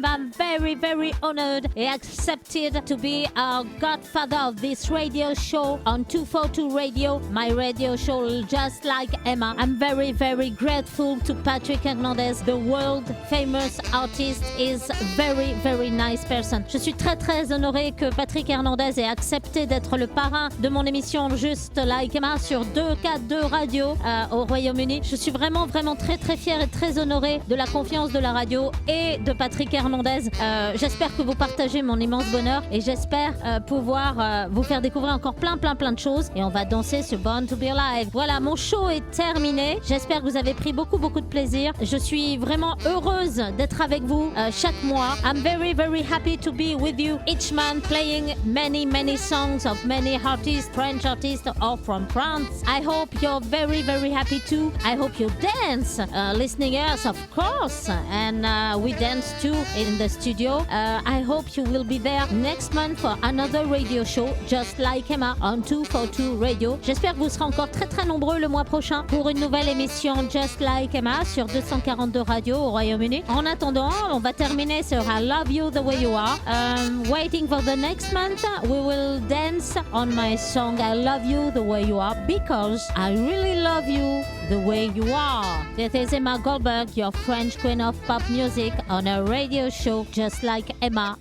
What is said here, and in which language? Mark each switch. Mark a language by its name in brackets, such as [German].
[English] I'm very, very honored and accepted to be our godfather of this radio show on 242 Radio, my radio show Just Like Emma. I'm very, very grateful to Patrick Hernandez, the world famous artist, is very, very nice person. [French] Je suis très, très honorée que Patrick Hernandez ait accepté d'être le parrain de mon émission Just Like Emma sur 2K2 Radio au Royaume-Uni. Je suis vraiment, vraiment très, très fière et très honorée de la confiance de la radio et de Patrick Hernandez. J'espère que vous partagez mon immense bonheur et j'espère pouvoir vous faire découvrir encore plein de choses et on va danser sur Born to Be Alive. Voilà, mon show est terminé. J'espère que vous avez pris beaucoup de plaisir. Je suis vraiment heureuse d'être avec vous chaque mois. [English] I'm very happy to be with you each month, playing many songs of many artists, French artists or from France. I hope you're very happy too. I hope you dance, listening us of course, and we dance too in the studio. I hope you will be there next month for another radio show, Just Like Emma on 242 Radio. [French] J'espère que vous serez encore très nombreux le mois prochain pour une nouvelle émission Just Like Emma sur 242 Radio au Royaume-Uni. En attendant, on va terminer sur I Love You The Way You Are. [English] Waiting for the next month, we will dance on my song I Love You The Way You Are because I really love you the way you are. This is Emma Goldberg, your French queen of pop music on a radio show Just Like Emma.